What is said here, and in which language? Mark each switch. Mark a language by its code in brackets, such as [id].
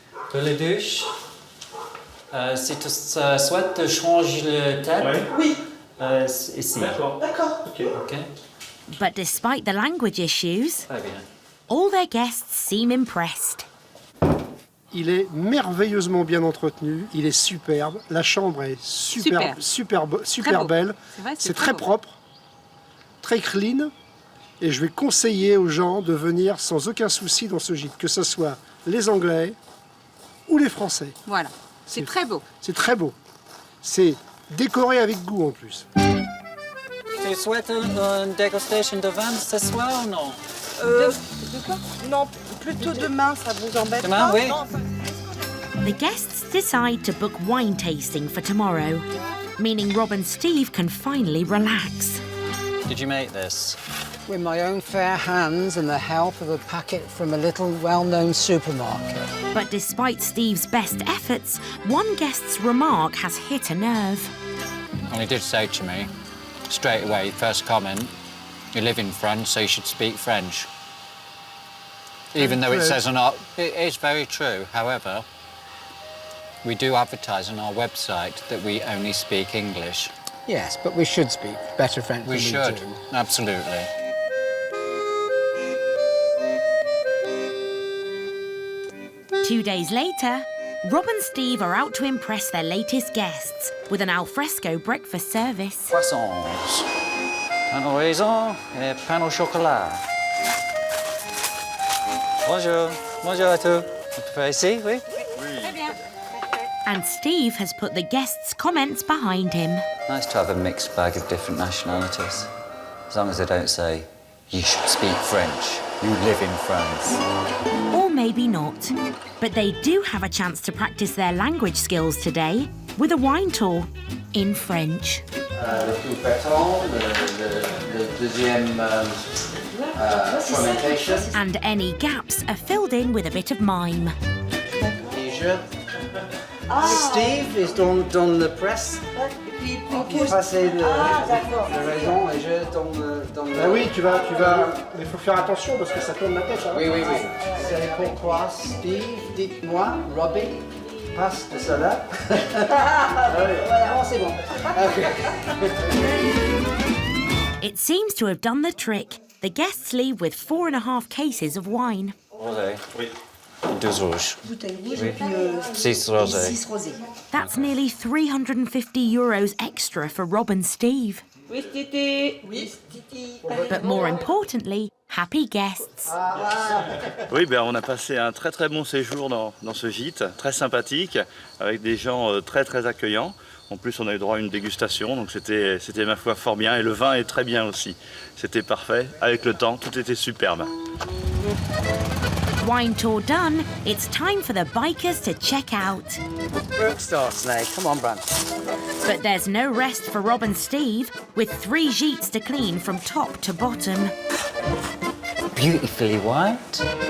[fr] Pour les douches, si tu souhaites changer le tête, oui. Ici. D'accord. [en] Okay. But despite the language issues, [fr] Très bien. [en] all their guests seem impressed. [fr] Il est merveilleusement bien entretenu, il est superbe, la chambre est super belle, c'est très propre, très clean, et je vais conseiller aux gens de venir sans aucun souci dans ce gîte, que ce soit les Anglais ou les Français. Voilà, c'est très beau. C'est très beau, c'est décoré avec goût en plus. Tu souhaites une dégustation de vin ce soir ou non? De quoi? Non, plutôt demain, ça vous embête Demain, pas? oui. [en] The guests decide to book wine tasting for tomorrow, meaning Rob and Steve can finally relax. Did you make this? with my own fair hands and the help of a packet from a little well-known supermarket. But despite Steve's best efforts, one guest's remark has hit a nerve. And he did say to me, straight away, first comment, you live in France, so you should speak French. Even though it says on our... It is very true, however, we do advertise on our website that we only speak English. Yes, but we should speak better French than we should, do. absolutely. Two days later, Rob and Steve are out to impress their latest guests with an alfresco breakfast service. [fr] Croissants, pain au raisin et pain au chocolat. Bonjour, bonjour à tous. Vous préférez ici, oui? [en] And Steve has put the guests' comments behind him. Nice to have a mixed bag of different nationalities. As long as they don't say, you should speak French, you live in France. Or maybe not. But they do have a chance to practice their language skills today with a wine tour in French. [fr] Le tout pétant, le deuxième fermentation. [en] And any gaps are filled in with a bit of mime. [fr] Steve is dans le presse. Passer le raisin et je dans le... Ah oui, tu vas... Mais il faut faire attention parce que ça tourne la tête. Hein. Oui. C'est pourquoi, Steve, dites-moi, Robbie, passe de cela. C'est bon. [en] It seems to have done the trick. The guests leave with 4.5 cases of wine. [fr] Rosé. Oui. 12 rouges. Six rosé. [en] That's nearly €350 extra for Rob and Steve. But more importantly, happy guests. [fr] Oui, on a passé un très très bon séjour dans ce gîte, très sympathique, avec des gens très très accueillants. En plus, on a eu droit à une dégustation, donc c'était ma foi fort bien. Et le vin est très bien aussi. C'était parfait. Avec le temps, tout était superbe. [en] Wine tour done, it's time for the bikers to check out. Work starts now. Come on, Bran. But there's no rest for Rob and Steve, with 3 gîtes to clean from top to bottom. Beautifully white.